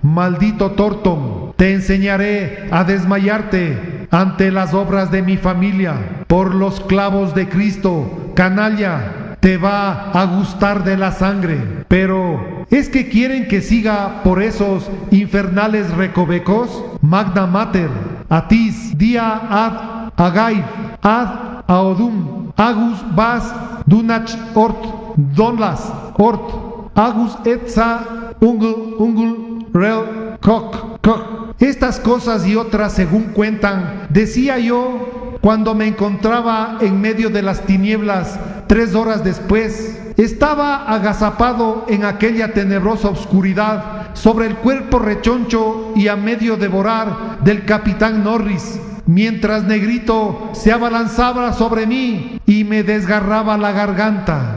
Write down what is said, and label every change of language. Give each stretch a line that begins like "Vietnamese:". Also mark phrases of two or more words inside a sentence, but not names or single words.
Spanish: Maldito Thornton, te enseñaré a desmayarte ante las obras de mi familia. Por los clavos de Cristo, canalla, te va a gustar de la sangre. Pero, ¿es que quieren que siga por esos infernales recovecos?
Latin: Magna Mater,
Irish: Atis, Dia ad Agaib, ad Aodum, Agus Bas, Dunach Ort, Donlas, Ort, Agus Etza, Ungul, Rel, Kok.
Spanish: Estas cosas y otras según cuentan, decía yo cuando me encontraba en medio de las tinieblas 3 horas después. Estaba agazapado en aquella tenebrosa oscuridad sobre el cuerpo rechoncho y a medio devorar del capitán Norris, mientras Negrito se abalanzaba sobre mí y me desgarraba la garganta.